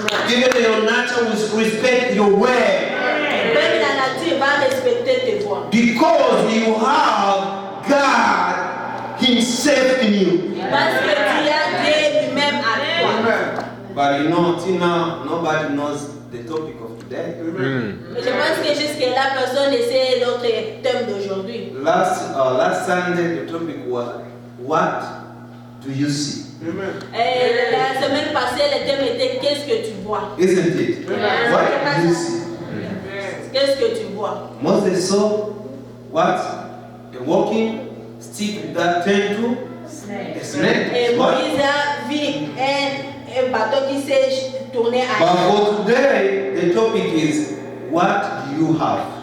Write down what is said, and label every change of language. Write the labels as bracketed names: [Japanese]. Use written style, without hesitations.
[English] Even your nature will respect your word. [French] Même la nature va respecter tes voix. [English] Because you have God Himself in you. [French] Parce que tu as Dieu lui-même à toi. [English] But you know, till now, nobody knows the topic of today. [French] Je pense que jusque-là, personne ne sait notre thème d'aujourd'hui. [English] Last Sunday, the topic was, what do you see? [French] Et la semaine passée, le thème était qu'est-ce que tu vois? [English] Isn't it? What do you see? [French] Qu'est-ce que tu vois? [English] Moses saw what? A walking stick that turned to a snake. [French] Et [English] What? [French] Moïse a vu un bateau qui s'est tourné à [English] But for today, the topic is, what do you have?